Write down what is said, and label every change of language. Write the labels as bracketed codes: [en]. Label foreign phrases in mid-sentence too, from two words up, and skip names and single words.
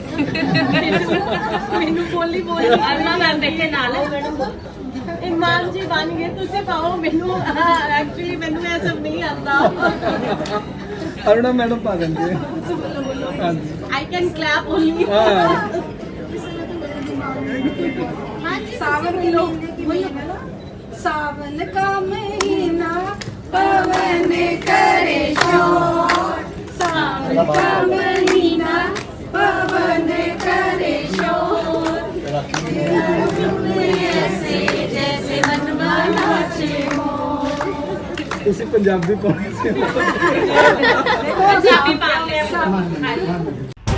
[pa] ਮੈਨੂੰ ਬੋਲੀ ਅੱਲਾ ਮੈਮ ਬੈਠੇ ਨਾਲ ਇਮਾਨ ਜੀ ਬਣ ਗਏ ਤੁਸੀਂ ਪਾਓ ਮੈਨੂੰ। ਐਕਚੁਅਲੀ ਮੈਨੂੰ ਇਹ ਸਭ ਨਹੀਂ ਆਉਂਦਾ। ਅਰੁਣਾ ਮੈਡਮ ਪਾ ਦਿੰਦੇ [en] I can clap only. [hi] सावन सावन का महीना पवन करे शोर, सावन का महीना पवन करे शोर, ऐसे जैसे मनवा नाचे मोर। [pa] ਤੁਸੀਂ ਪੰਜਾਬੀ ਪਾਉਣੀ ਸੀ। ਪੰਜਾਬੀ ਪਾ ਲਿਆ।